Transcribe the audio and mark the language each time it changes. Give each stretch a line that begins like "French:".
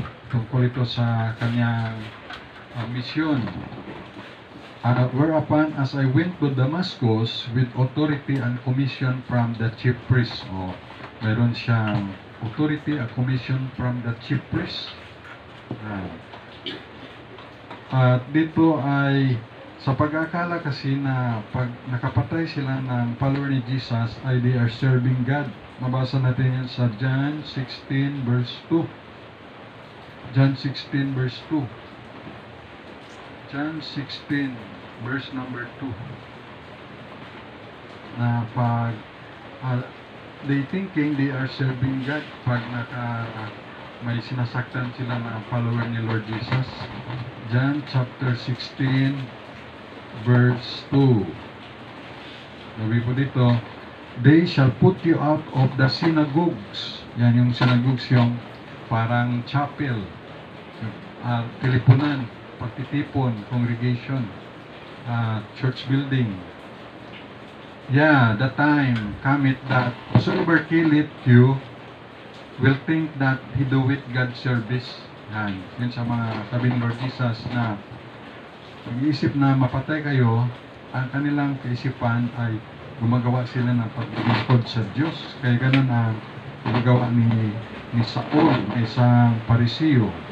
Filipino: Tungkol ito sa kanyang mission.
English: Whereupon, as I went to Damascus with authority and commission from the chief priest.
Filipino: Meron siyang
English: authority and commission from the chief priest.
Filipino: At dito ay sa pag-akala kasi na pag nakapatay sila ng follower ni Jesus ay
English: they are serving God.
Filipino: Mabasa natin yan sa John 16 verse 2. John 16 verse 2. John 16 verse number 2. Na pag
English: they thinking they are serving God
Filipino: pag may sinasaktan sila na follower ni Lord Jesus. John chapter 16 verse 2. Sabi po dito,
English: they shall put you out of the synagogues.
Filipino: Yan yung synagogues, yung parang chapel, tilipunan, pagtitipon, congregation, church building.
English: Yeah, the time cometh that whosoever killeth you will think that he doeth God service.
Filipino: Yan, yun sa mga sabi ni Lord Jesus na pag-iisip na mapatay kayo, ang kanilang kaisipan ay gumagawa sila ng paglilingkod sa Diyos. Kaya ganun ang ginagawa ni Saul, isang Pariseo.